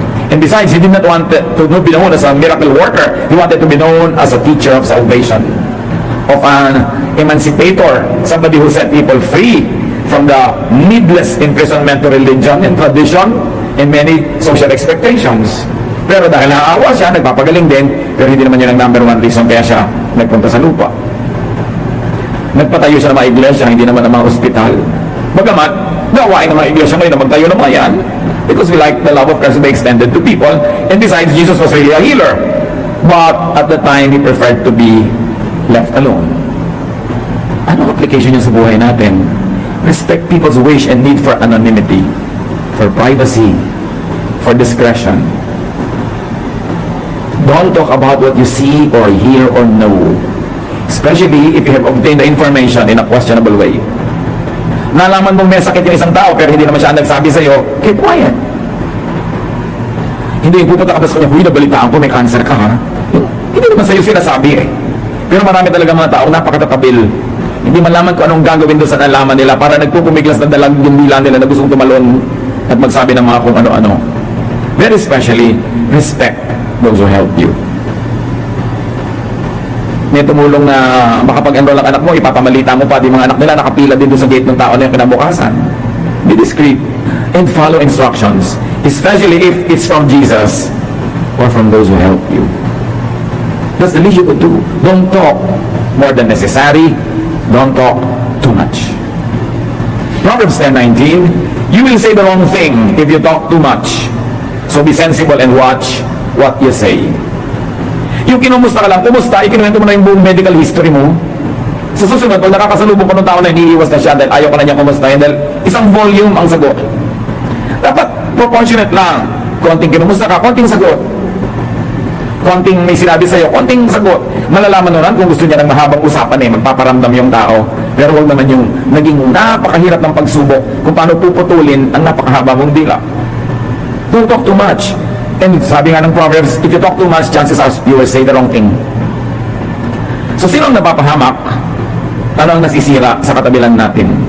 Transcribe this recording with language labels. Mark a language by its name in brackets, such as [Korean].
[English] And besides, he did not want to be known as a miracle worker. He wanted to be known as a teacher of salvation, of an emancipator, somebody who set people free from the needless imprisonment to religion and tradition and many social expectations. [Filipino] Pero dahil naawa siya, nagpapagaling din, pero hindi naman yun ang number one reason kaya siya nagpunta sa lupa. Nagpatayo siya ng mga iglesia, hindi naman ng mga ospital. Bagamat, nawain ng mga iglesia ngayon na magtayo ng mga yan [English] because we like the love of Christ to be extended to people. And besides, Jesus was really a healer. But at the time, he preferred to be left alone. [Filipino] Anong application niya sa buhay natin? [English] Respect people's wish and need for anonymity, for privacy, for discretion. Don't talk about what you see or hear or know, especially if you have obtained the information in a questionable way. [Filipino] Nalaman mong may sakit yung isang tao pero hindi naman siya nagsabi sa iyo, [English] keep quiet. [Filipino] Hindi yung pupunta ka sa kanya, huy, nabalitaan ko, may cancer ka ha. Hindi naman sa iyo sinasabi eh. Pero marami talaga mga tao napakatatabil. Hindi malaman kung anong gagawin doon sa nalaman nila para nagpupumiglas na dalag yung nila nila na gustong tumalon at magsabi ng mga kung ano-ano. [English] Very especially, respect those who help you. [Filipino] May tumulong na makapag-enroll ang anak mo, ipapamalita mo pa, di mga anak nila nakapila din doon sa gate ng tao na yung kinabukasan. [English] Be discreet and follow instructions, especially if it's from Jesus or from those who help you. That's the least you could do. Don't talk more than necessary. Don't talk too much. Proverbs 10:19, you will say the wrong thing if you talk too much. So be sensible and watch what you say. [Filipino] Yung kinumusta ka lang, kumusta, ikinuwento mo na yung buong medical history mo. Sa susunod, pag nakakasalubong ko ng tao na iniiwas na siya dahil ayaw ka na niya kumustahin dahil isang volume ang sagot. Dapat proportionate lang. Konting kinumusta ka, konting sagot. Konting may sinabi sa'yo, konting sagot. Malalaman nun kung gusto niya ng mahabang usapan magpaparamdam yung tao. Pero huwag naman yung naging napakahirap ng pagsubok kung paano puputulin ang napakahaba mong dila. [English] Don't talk too much. And [Filipino] sabi nga ng [English] Proverbs, if you talk too much, chances are you will say the wrong thing. [Filipino] So sino ang napapahamak? Ano ang nasisira sa katabilan natin?